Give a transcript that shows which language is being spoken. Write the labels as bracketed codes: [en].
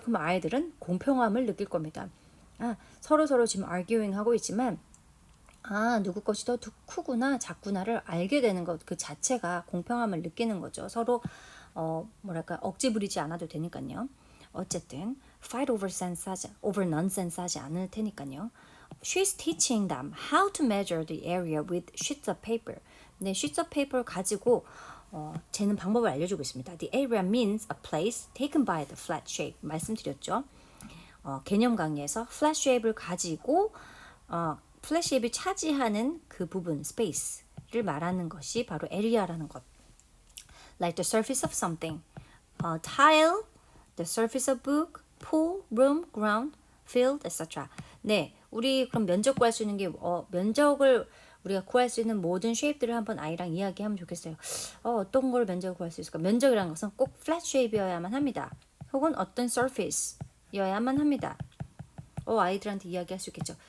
[ko] 그럼 아이들은 공평함을 느낄 겁니다. 서로 지금 arguing 하고 있지만 누구 것이 더 크구나 작구나를 알게 되는 것 그 자체가 공평함을 느끼는 거죠. 서로 억지 부리지 않아도 되니까요. 어쨌든 [en] fight over nonsense [ko] 하지 않을 테니까요. [en] She's teaching them how to measure the area with sheets of paper. [ko] 네, sheets of paper 가지고 재는 방법을 알려주고 있습니다. [en] The area means a place taken by the flat shape. [ko] 말씀드렸죠. 개념 강의에서 flat shape를 가지고 플랫 쉐입이 차지하는 그 부분, space를 말하는 것이 바로 area라는 것. [en] Like the surface of something, tile, the surface of book, pool, room, ground, field, etc. [ko] 네, 우리 그럼 면적 구할 수 있는 게 면적을 우리가 구할 수 있는 모든 쉐입들을 한번 아이랑 이야기하면 좋겠어요. 어떤 걸 면적을 구할 수 있을까? 면적이라는 것은 꼭 flat shape이어야만 합니다. 혹은 어떤 surface여야만 합니다. 아이들한테 이야기할 수 있겠죠.